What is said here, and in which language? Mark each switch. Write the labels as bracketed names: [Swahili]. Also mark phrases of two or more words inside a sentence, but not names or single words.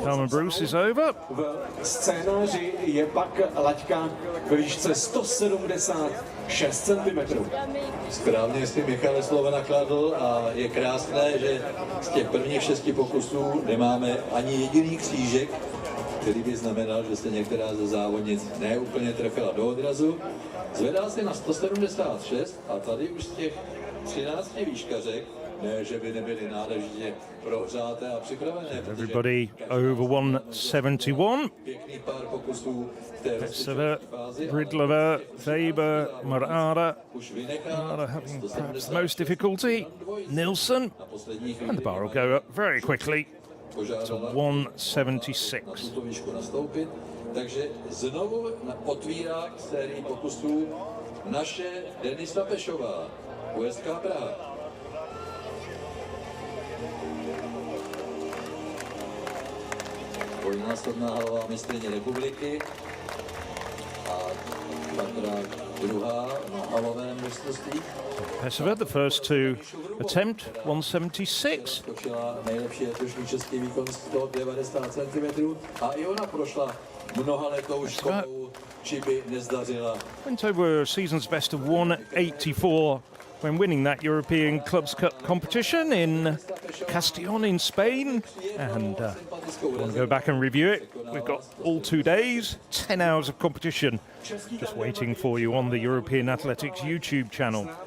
[English] Carmen Bruce is over. [Czech] V scénáři je pak laťka ve výšce 176 cm. Správně si Michal slovo nakladl a je krásné, že z těch prvních 6 pokusů nemáme ani jediný křížek, který by znamenal, že se některá ze závodnic neúplně trefila do odrazu. Zvedá se na 176 a tady už z těch 13 výškařek, ne, že by nebyly náležitě prohřáté a připravené. [English] Everybody over 171. [Czech] Pěkný pár pokusů v té Pesova, Bridlova, Weber, Morara. [English] Morara having perhaps the most difficulty. Nilsson. And the bar will go up very quickly to 176. [Czech] Takže znovu otvírá sérii pokusů naše Denisa Pešová, USK Praha. Dvojnásobná halová mistryně republiky a dvakrát druhá na halovém mistrovství. [English] Pesova, the first to attempt 176. [Czech] Skočila nejlepší letošní český výkon 190 cm a i ona prošla mnohaletou školou, či by nezdařila. [English] Went over a season's best of 184 when winning that European Clubs Cup competition in Castellón in Spain. And we'll go back and review it. We've got all 2 days, 10 hours of competition just waiting for you on the European Athletics YouTube channel.